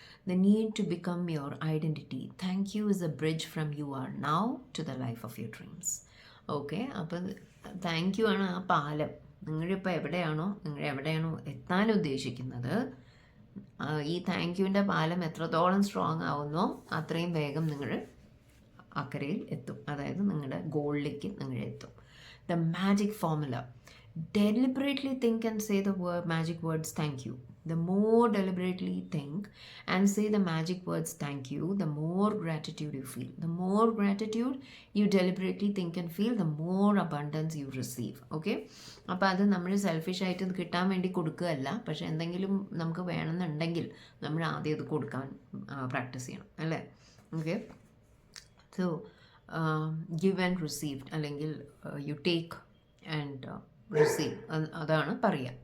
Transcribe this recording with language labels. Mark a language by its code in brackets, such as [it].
[en] The need to become your identity. Thank you is a bridge from you are now to the life of your dreams. [ml] Okay, അപ്പം thank you ആണ് ആ പാലം. നിങ്ങളിപ്പോൾ എവിടെയാണോ എത്താൻ ഉദ്ദേശിക്കുന്നത്, ഈ താങ്ക് യുവിൻ്റെ പാലം എത്രത്തോളം സ്ട്രോങ് ആവുന്നോ അത്രയും വേഗം നിങ്ങൾ അക്കരയിൽ എത്തും, അതായത് നിങ്ങളുടെ ഗോളിലേക്ക് നിങ്ങൾ എത്തും. [en] The magic formula: deliberately think and say the magic words thank you. The more deliberately think and say the magic words thank you, the more gratitude you feel. The more gratitude you deliberately think and feel, the more abundance you receive. Okay? [ml] അപ്പോൾ അത് നമ്മൾ സെൽഫിഷായിട്ട് കിട്ടാൻ വേണ്ടി കൊടുക്കുകയല്ല, പക്ഷെ എന്തെങ്കിലും നമുക്ക് വേണമെന്നുണ്ടെങ്കിൽ നമ്മൾ ആദ്യം അത് കൊടുക്കാൻ പ്രാക്ടീസ് ചെയ്യണം, അല്ലേ? [en] okay, so give and receive അല്ലെങ്കിൽ you take and receive, [ml] അതാണ് പറയുക.